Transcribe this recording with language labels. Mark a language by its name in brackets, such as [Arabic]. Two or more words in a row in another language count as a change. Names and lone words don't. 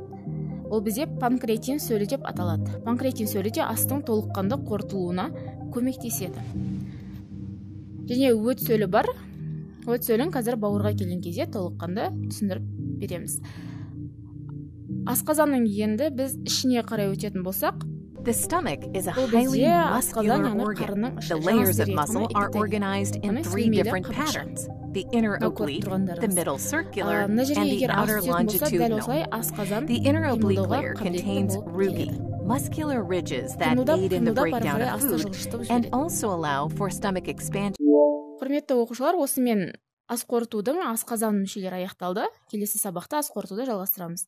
[Kazakh] Ол бізде панкреатин сөлі деп аталады. Панкреатин сөлі де астың толыққанды қорытылуына көмектеседі. Және өт сөлі бар. Өт сөлін қазір бауырға келген кезде толыққанды түсіндіріп береміз. Асқазанның енді біз ішіне қарай өтетін болсақ, [English] the stomach is a highly muscular organ. The layers of muscle are organized in 3 different patterns: the inner oblique, the middle circular, and the outer longitudinal. The inner oblique layer contains rugae, muscular ridges that aid in the breakdown of food and also allow for stomach expansion. [Kazakh] Құрметті оқушылар, осымен ас қорытудың асқазан мүшелері аяқталды. Келесі сабақта ас қорытуды жалғастырамыз.